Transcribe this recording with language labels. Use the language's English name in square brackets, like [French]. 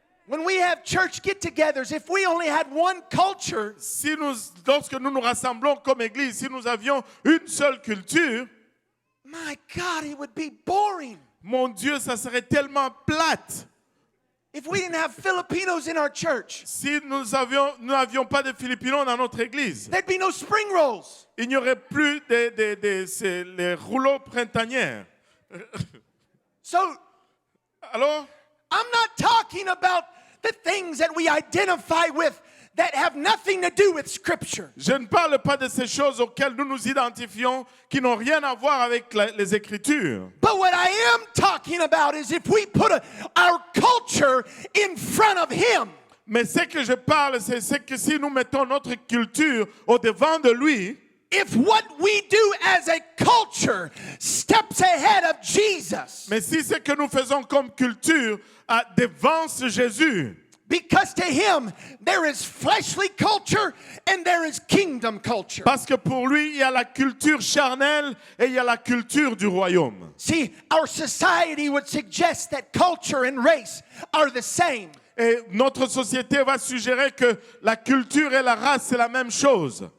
[English] When we have church get-togethers, if we only had one culture, [French] lorsque nous nous rassemblons comme Église, si nous avions une seule culture, [English] my God, it would be boring. [French] mon Dieu, ça serait tellement plate. [English] If we didn't have Filipinos in our church, [French] Si nous n'avions pas de Philippinos dans notre Église, [English] there'd be no spring rolls. [French] il n'y aurait plus les rouleaux printaniers. [English] So [French] Alors, [English] I'm not talking about the things that we identify with that have nothing to do with Scripture. [French] je ne parle pas de ces choses auxquelles nous nous identifions qui n'ont rien à voir avec les Écritures. [English] But what I am talking about is if we put our culture in front of Him, [French] Mais ce que je parle, c'est que si nous mettons notre culture au devant de lui, [English] if what we do as a culture steps ahead of Jesus, [French] mais si ce que nous faisons comme culture devance Jésus, [English] because to Him there is fleshly culture and there is kingdom culture. [French] parce que pour lui, il y a la culture charnelle et il y a la culture du royaume. [English] See, our society would suggest that culture and race are the same. [French] Et notre société va suggérer que la culture et la race, c'est la même chose.